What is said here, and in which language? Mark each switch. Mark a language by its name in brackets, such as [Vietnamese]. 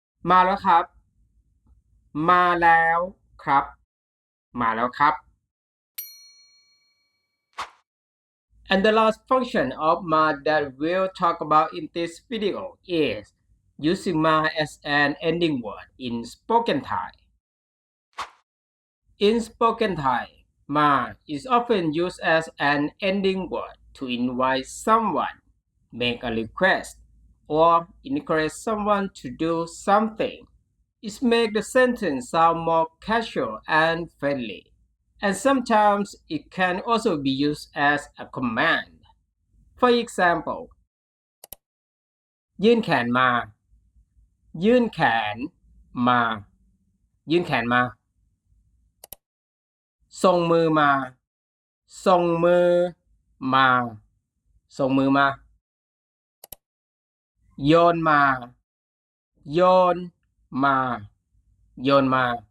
[Thai] มาแล้วครับ มาแล้วครับ มาแล้วครับ [English] And the last function of ma that we'll talk about in this video is using ma as an ending word in spoken Thai. In spoken Thai, ma is often used as an ending word to invite someone, make a request, or encourage someone to do something. It makes the sentence sound more casual and friendly. And sometimes it can also be used as a command. For example, [Thai] ยื่นแขนมา ยื่นแขนมา ยื่นแขนมา ส่งมือมา ส่งมือมา ส่งมือมา โยนมา โยนมา โยนมา